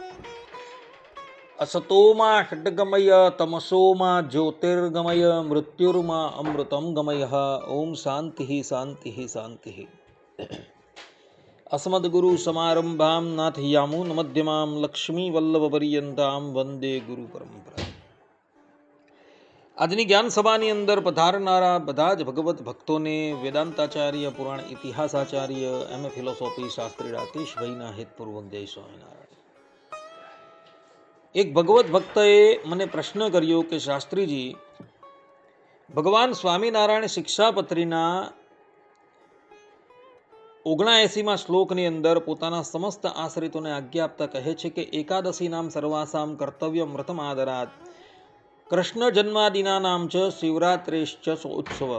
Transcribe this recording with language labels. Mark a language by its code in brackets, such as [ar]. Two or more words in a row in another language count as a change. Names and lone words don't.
[sa] असतो मा षड्गमय तमसो मा ज्योतिर्गमय मृत्युर्मा अमृतं गमयः। ओम शांति शांति शांति। अस्मद्गुरुसमारम्भां नाथयामुनमध्यमां लक्ष्मीवल्लभपर्यन्तां वन्दे गुरुपरम्परा। [gu] આજની જ્ઞાન સભાની અંદર પધારનારા બધા જ ભગવત ભક્તોને વેદાંતાચાર્ય, પુરાણ ઇતિહાસાચાર્ય, એમ.એ. ફિલોસોફી શાસ્ત્રી રાકેશભાઈના હેતપૂર્વક જય સ્વામિનારાયણ. એક ભગવત ભક્તએ મને પ્રશ્ન કર્યો કે શાસ્ત્રીજી, ભગવાન સ્વામિનારાયણ શિક્ષાપત્રીના 79મા શ્લોકની અંદર પોતાના સમસ્ત આશ્રિતોને આજ્ઞા આપતા કહે છે કે [sa] एकादशी नाम सर्वासाम कर्तव्य व्रतम आदरात कृष्ण जन्मादिना नाम च शिवरात्रेश्च उत्सवम.